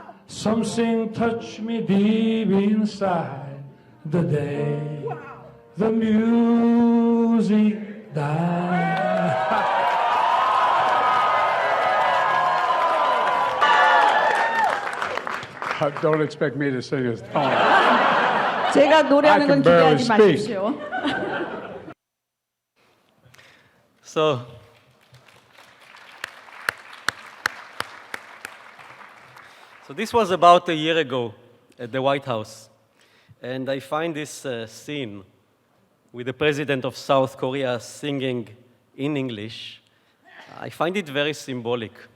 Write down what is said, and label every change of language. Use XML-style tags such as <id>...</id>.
<en>Something touched me deep inside the day the music died. Don't expect me to sing his song.</en> <ko>제가 노래하는 건 기대하지 마십시오.</ko> <en>So this was about a year ago at the White House. And I find this scene with the president of South Korea singing in English, I find it very symbolic.</en>